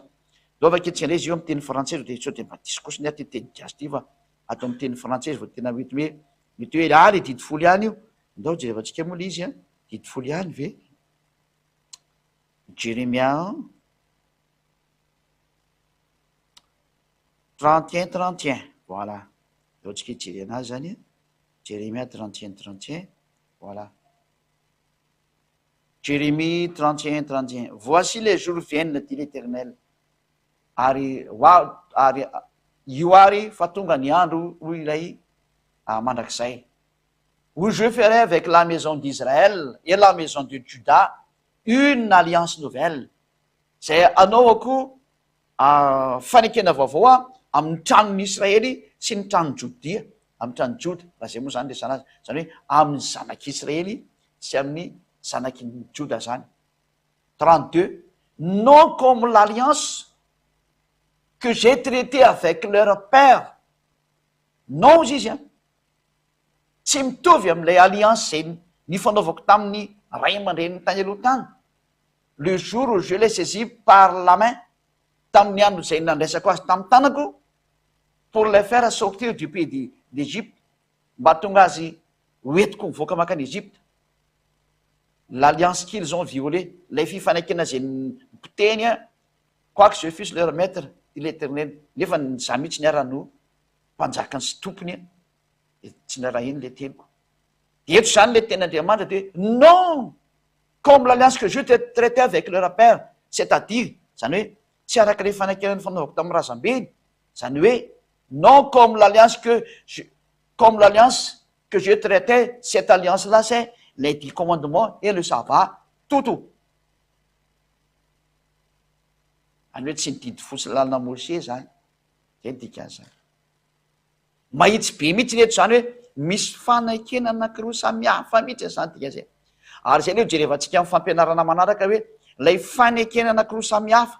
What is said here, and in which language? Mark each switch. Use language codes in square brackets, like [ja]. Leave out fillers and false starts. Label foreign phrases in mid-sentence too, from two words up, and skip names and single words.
[mg] Dao vaketrika indray izy io amin'ny teny frantsay dia sao dia mba diso kosa ny teny gasy ty fa atao amin'ny teny frantsay vao tena mety hoe le didy folo ihany io. Ndao jerevantsika moa le izy didy folo ihany ve? [fr] Jérémia 31:31 voilà. [mg] Ndao tsika hijery anazy zany Jérémie 31:31 voilà. [fr] Jérémie 31:31 voici les jours viennent dit l'Éternel, [mg] ary io ary fa tonga ny andro hoy ilay mandrakizay, [fr] où je ferai avec la maison d'Israël et la maison de Juda une alliance nouvelle. [mg] Zay anaovako fanekena vaovao amin'ny tranon'ny Israely sy ny tranon'ny Jodia, amin'ny tranon'ny Joda. Raha zay moa zany resana azy, zany hoe amin'ny zanak'Israely sy amin'ny zanaky Joda zany. [fr] 32 non comme l'alliance que j'ai traité avec leur père. [mg] Non izy tsy mitovy amin'ilay alliance zay nifanaovako tamin'ny ray aman-dreniny tany aloha tany. [fr] Le jour où je l'ai saisi par la main, [mg] tamin'ny andro zay nandraisako azy tamin'ny tanako [fr] pour le faire sortir du pays d'Égypte, [mg] mba tonga azy hoentiko mivoaka makany Egypte. [fr] L'alliance qu'ils ont violée, [mg] lay fifanekena zay nipoteny [fr] quoique je fusse leur maître dit l'Éternel, [mg] nefa za mihitsy niara-no mpanjakany sy tompony tsy naraha iny le teniko. Eto zany le ten'Andriamanitra de [fr] non comme l'alliance que je traité avec leur père, c'est-à-dire [mg] zany hoe tsy araka le fanekena ny fanaovako tamin'ny razambeny, zany hoe [fr] non comme l'alliance que je traitais, cette alliance là c'est les 10 commandements et le sabbat, tout. [mg] Any hoe tsy nididy folo sy lalàna Mose zany, zay dikan'izany. Mahitsy be mihitsy reto zany hoe misy fanekena anankiroa samihafa mihitsy zany dikan'izay. Ary zay le jerevantsika amin'ny fampianarana manaraka hoe lay fanekena anankiroa samihafa.